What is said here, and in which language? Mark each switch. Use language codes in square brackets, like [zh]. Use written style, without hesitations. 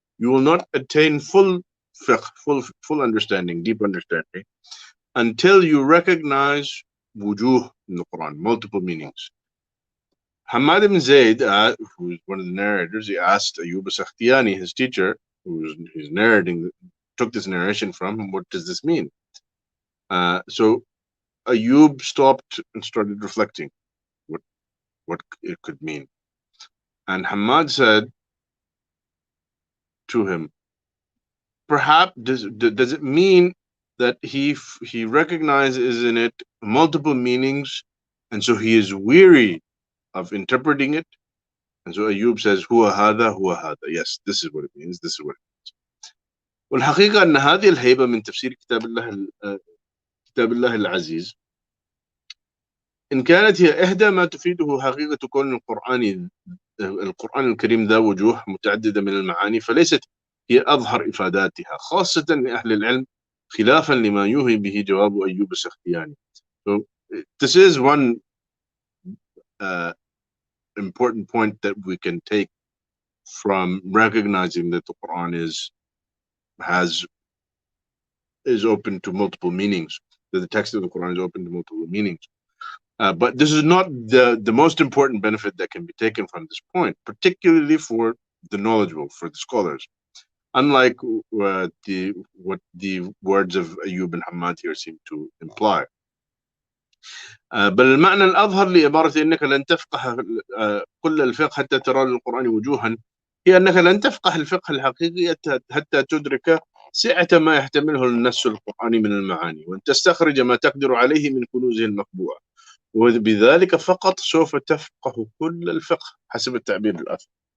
[en] You will not attain full fiqh, full understanding, deep understanding, until you recognize wujuh in the Quran, multiple meanings. Hamad ibn Zayd, who is one of the narrators, he asked Ayyub al-Sakhtiyani, his teacher, who's narrating, took this narration from him, what does this mean? So Ayyub stopped and started reflecting what it could mean. And Hamad said to him, perhaps does it mean that he recognizes in it multiple meanings, and so he is weary of interpreting it. And so Ayub says, [ar] هو هذا. [en] Yes, this is what it means. This is what it means. [ar] والحقيقة أن هذه الهيبة من تفسير كتاب الله العزيز إن كانت هي إحدى ما تفيده حقيقة كون القرآن الكريم ذا وجوه متعددة من المعاني، فليست هي أظهر إفاداتها خاصة لأهل العلم، خلافا لما يوهي به جواب أيوب السختياني. [en] So this is one important point that we can take from recognizing that the Quran is open to multiple meanings, that the text of the Quran is open to multiple meanings. But this is not the most important benefit that can be taken from this point, particularly for the knowledgeable, for the scholars. Unlike what the words of Ayub and Hamad here seem to imply. [ar] بل المعنى الأظهر لعبارة إنك لن تفقه كل الفقه حتى ترى للقرآن وجوها هي أنك لن تفقه الفقه الحقيقي حتى تدرك سعة ما يحتمله النص القرآني من المعاني وأن تستخرج ما تقدر عليه من كنوزه المطبوعة، وبذلك فقط سوف تفقه كل الفقه حسب التعبير الآخر.